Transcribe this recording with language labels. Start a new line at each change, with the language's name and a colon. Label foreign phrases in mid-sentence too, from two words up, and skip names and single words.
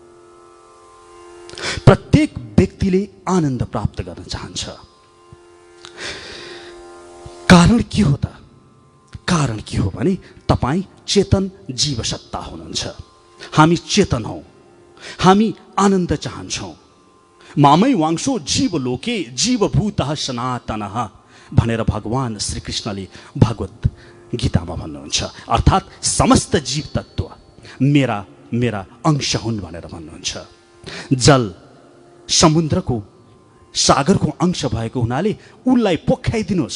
Nepali: प्रत्येक व्यक्तिले आनन्द प्राप्त गर्न चाहन्छ। कारण के हो त? कारण के हो भने तपाई चेतन जीवसत्ता हुनुहुन्छ। हामी चेतन हौ, हामी आनन्द चाहन्छौं।
Sanskrit: मामै वांशो जीव लोके जीवभूतः सनातनः
Nepali: भनेर भगवान श्री कृष्णले भगवत गीतामा भन्नुहुन्छ। अर्थात समस्त जीव तत्व मेरा अंश हुन् भनेर भन्नुहुन्छ। जल समुद्रको सागरको अंश भएको हुनाले उसलाई पोख्याइदिनुहोस्।